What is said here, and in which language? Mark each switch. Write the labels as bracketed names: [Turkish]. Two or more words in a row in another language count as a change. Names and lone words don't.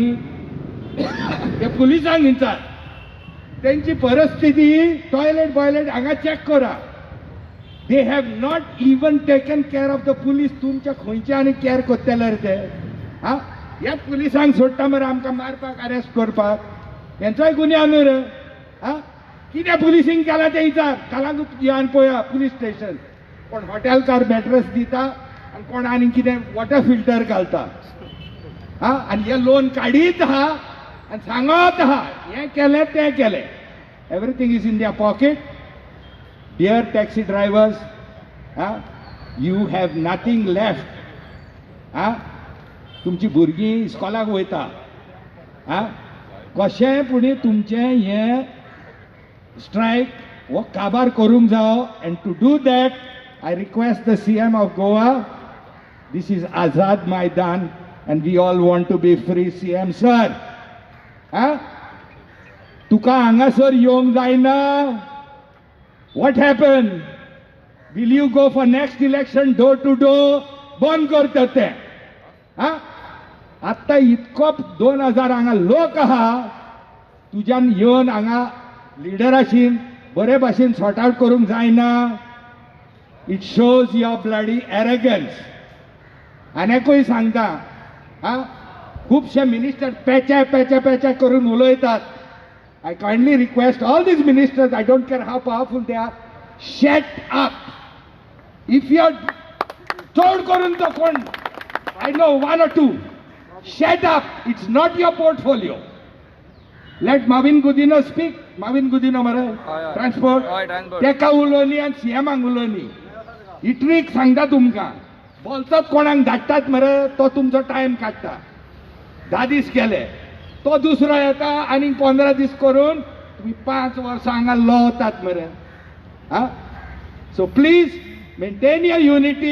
[Konkani] ते पुलिसांक विचार त्यांची परिस्थिती टॉयलेट बॉयलेट हांगा चॅक करा [English] they have not even taken care of the police [Konkani] तुमच्या खंयचे आनी केअर करतले रे ते ह्या पुलिसांक सोडटा मरे आमकां मारपाक अरेस्ट करपाक हेंचोय गुन्यांव न्हू रे कितें पुलिसींग केला ते विचार कालांगूट येवन पळया पुलीस स्टेशन कोण हॉटेलकार मॅट्रेस दिता आनी कोण आनी कितें वॉटर फिल्टर घालता हा आणि हे लोन काढीत आहा आणि सांगत आहा हे केले ते केले. [English] everything is in their pocket. dear taxi drivers, you have nothing left. [Konkani] तुमची भुरगीं इस्कॉलाक वयता. कशेंय पुणी तुमचें हें स्ट्रायक वो काबार करूंक जावो. [English] and to do that I request the CM of Goa, this is Azad Maidan and we all want to be free. [Konkani] CM सर, तुका हांगासर येवंक जायना. [English] what happen? will you go for next election door to door? [Konkani] बंद करता ते. आत्ता इतको 2000 हांगा लोक आहा, तुज्यान येवन हांगा लिडराशीन बरे भाशेन [English] sort out [Konkani] करूंक जायना. [English] it shows your bloody arrogance. [Konkani] आनीकूय सांगता, खुबशे मिनिस्टर पेचे पेचे पेचे करून उलयतात. [English] I kindly request all these ministers, I don't care how powerful they are, shut up. if you [Konkani] चड करून तो कोण, [English] I know one or two. Shut up. It's not your portfolio. Let Marvin Gudino speak. [Konkani] Marvin Gudino mare. Transport. transport. Teka uloni and CM uloni. ही ट्रिक सांगता तुमकां. बोलतात कोणाक धाडटात मरे, तो तुमचो टायम काडटा. 10 दीस केले, तो दुसरो येता आनी 15 दीस करून तुम्ही 5 वर्सां हांगा लवतात मरे. [English] so please maintain your unity.